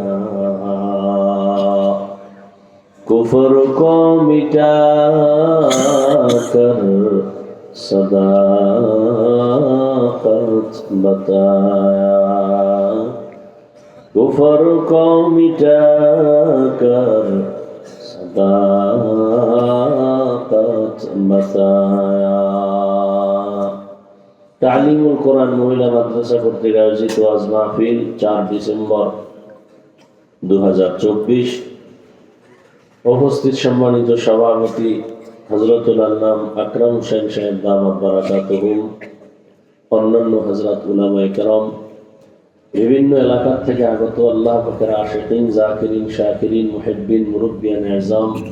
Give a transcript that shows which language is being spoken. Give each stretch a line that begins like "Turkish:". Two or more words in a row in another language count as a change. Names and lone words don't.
Urdu: کفر کو مٹا کر صداقت بتایا کفر کو مٹا کر صداقت بتایا
Bangla: তালিমুল কোরআন মহিলা মাদ্রাসা কর্তৃক আয়োজিত আজ মাহফিল 4 ডিসেম্বর 2024 উপস্থিত সম্মানিত সভাপতি হযরতুল আল্লাম আকরাম হোসেন সাহেব
Arabic: دامت بركاتهم
Bangla: অন্যান্য হযরত উলামায়ে কেরাম বিভিন্ন এলাকা থেকে আগত আল্লাহ পাকের আশিকিন জাকিরিন শাকিরিন মুহিব্বিন মুরব্বিয়ান আযম